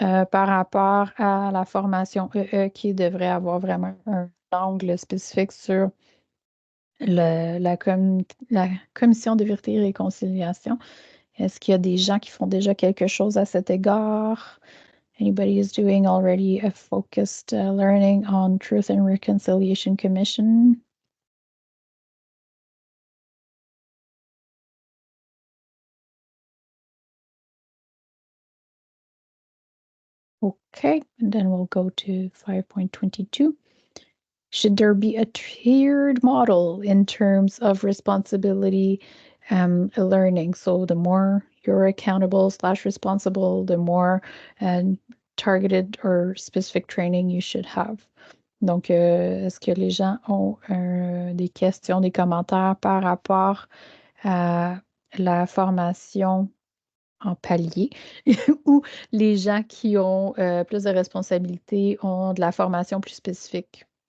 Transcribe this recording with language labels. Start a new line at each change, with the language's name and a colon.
French: Par rapport à la formation EE qui devrait avoir vraiment un angle spécifique sur la commission de vérité et réconciliation. Est-ce qu'il y a des gens qui font déjà quelque chose à cet égard?
English: Anybody is doing already a focused learning on Truth and Reconciliation Commission? Okay, and then we'll go to 5.22. Should there be a tiered model in terms of responsibility learning? So the more you're accountable / responsible, the more targeted or specific training you should have.
French: Donc, est-ce que les gens ont des questions, des commentaires par rapport à la formation en palier ou les gens qui ont plus de responsabilités ont de la formation plus spécifique?